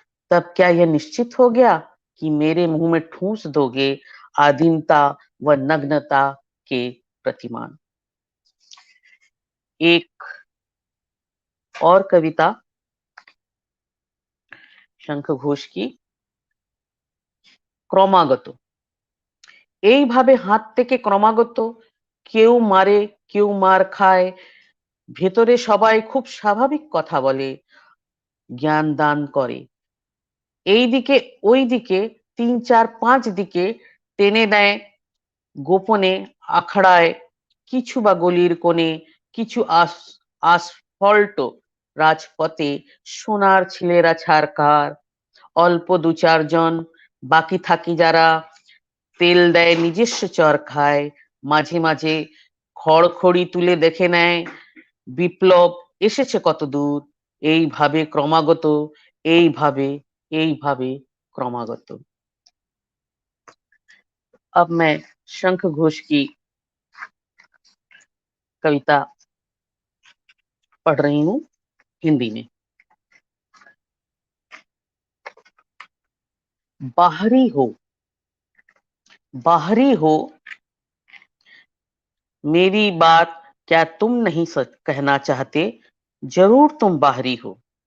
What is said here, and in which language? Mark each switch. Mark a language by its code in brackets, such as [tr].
[hi] तब क्या यह निश्चित हो गया कि मेरे मुंह में ठूंस दोगे आधीनता व नग्नता के प्रतिमान। एक और कविता शंख घोष की, ক্রমাগত। [bn] এইভাবে হাত থেকে ক্রমাগত কেউ মারে কেউ মার খায়, ভেতরে সবাই খুব স্বাভাবিক কথা বলে, জ্ঞান দান করে। এইদিকে ওইদিকে 3 4 5 দিকে টেনে নেয় গোপনে আখড়ায়, কিছু বা গলির কোণে, কিছু আসফল্ট রাজপথে সোনার ছেলেরা ছারকার, অল্প 2 4 জন বাকি থাকি যারা তেল দেয় নিজস্ব চরখায়, মাঝে মাঝে খড়খড়ি তুলে দেখে নেয় বিপ্লব এসেছে কত দূর। এইভাবে ক্রমাগত, এইভাবে এইভাবে ক্রমাগত। [hi] अब मैं शंख घोष की कविता पढ़ रही हूँ हिंदी में। बाहरी हो, बाहरी हो, मेरी बात क्या तुम नहीं कहना चाहते, जरूर तुम बाहरी हो।